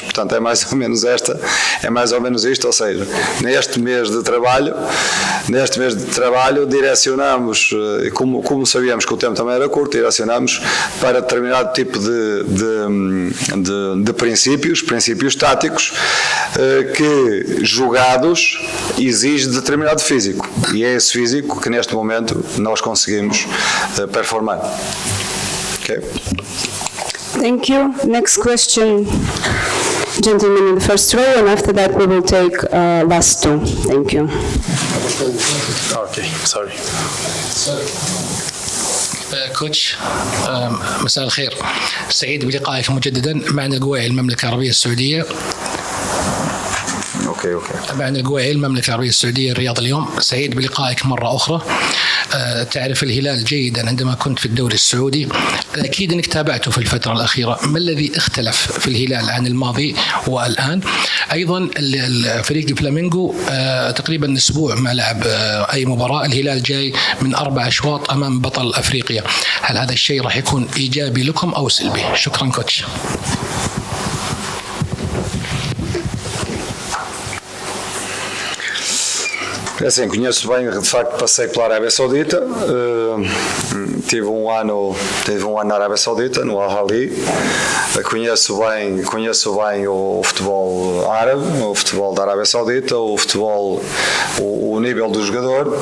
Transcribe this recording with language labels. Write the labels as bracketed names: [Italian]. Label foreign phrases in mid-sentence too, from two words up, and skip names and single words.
[Portuguese] Portanto, é mais ou menos isto, ou seja, neste mês de trabalho direcionamos, como sabíamos que o tempo também era curto, direcionamos para determinado tipo de princípios táticos que, jogados, exige determinado físico. E é esse físico que neste momento nós conseguimos performar. Okay? [English] Thank you. Next question. Gentleman in the first row, and after that we will take last two. Thank you. Okay, sorry. [Arabic] كوتش، مساء الخير. سعيد بلقائك مجددا. معنا القويعي المملكة العربية السعودية. معنا القويعي المملكة العربية السعودية الرياض اليوم. سعيد بلقائك مرة أخرى. تعرف الهلال جيدا عندما كنت في الدوري السعودي، أكيد أنك تابعته في الفترة الأخيرة. ما الذي اختلف في الهلال عن الماضي والآن؟ أيضا فريق الفلامينغو تقريبا أسبوع ما لعب أي مباراة. الهلال جاي من 4 أشواط أمام بطل أفريقيا. هل هذا الشيء راح يكون إيجابي لكم أو سلبي؟ شكرا كوتش. [Portuguese] Assim, conheço bem, de facto passei pela Arábia Saudita, tive um ano na Arábia Saudita, no Al-Ahly. Conheço bem o futebol árabe, o futebol da Arábia Saudita, o nível do jogador.